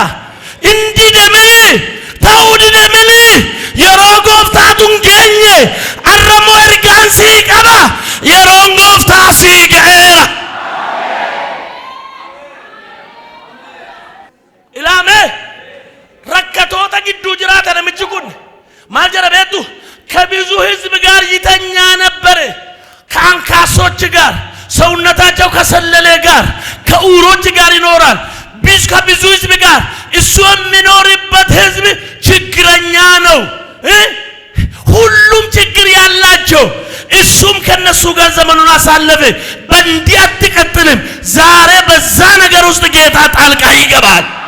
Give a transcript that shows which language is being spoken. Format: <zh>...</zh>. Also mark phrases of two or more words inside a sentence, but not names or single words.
<om>Indi deemini ta'uu didemini yeroo gooftaatu hin geenye arramoo ergaan sii qaba. Yeroon gooftaa sii ga'eera. Ilaame rakkatoota gidduu jiraata namichi kun maal jedha beektu?</om> <am>ከብዙ ሕዝብ ጋር ይተኛ ነበረ። ከአንካሶች ጋር ሰውነታቸው ከሰለለ ጋር ከኡሮች ጋር ይኖራል። ከብዙ ሕዝብ ጋር እሱ የሚኖርበት ሕዝብ ችግረኛ ነው። ሁሉም ችግር ያላቸው እሱም ከነሱ ጋር ዘመኑን አሳለፈ። በእንዲህ አትቀጥልም። ዛሬ በዛ ነገር ውስጥ ጌታ ጣልቃ ይገባል።</am>